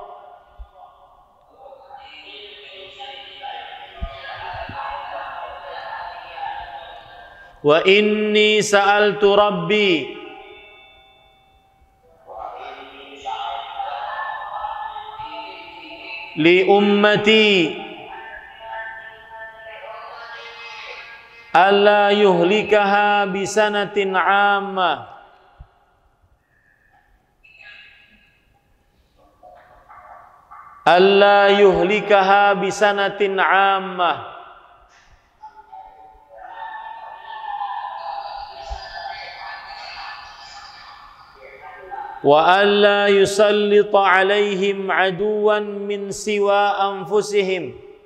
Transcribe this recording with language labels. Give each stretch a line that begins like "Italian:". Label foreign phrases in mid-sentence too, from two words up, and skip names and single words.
Arabic: وإني سألت ربي لأمتي ألا يهلكها بسنة عامة ألا يهلكها بسنة عامة وألا يسلط عليهم عدوا من سوى أنفسهم